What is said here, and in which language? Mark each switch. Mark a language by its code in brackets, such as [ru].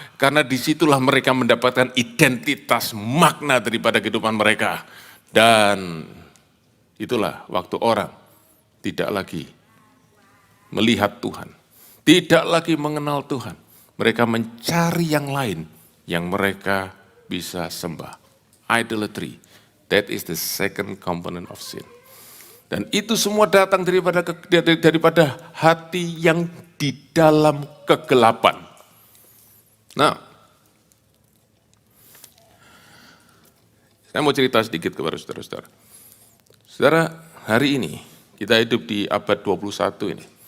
[id] Karena disitulah mereka mendapatkan identitas makna daripada kehidupan mereka. Dan itulah waktu orang tidak lagi melihat Tuhan. Tidak lagi mengenal Tuhan. Mereka mencari yang lain yang mereka bisa sembah. [en] Idolatry. That is the second component of sin. [id] Dan itu semua datang daripada hati yang di dalam kegelapan. Nah, saya mau cerita sedikit kepada saudara-saudara. Saudara, hari ini kita hidup di abad 21 ini.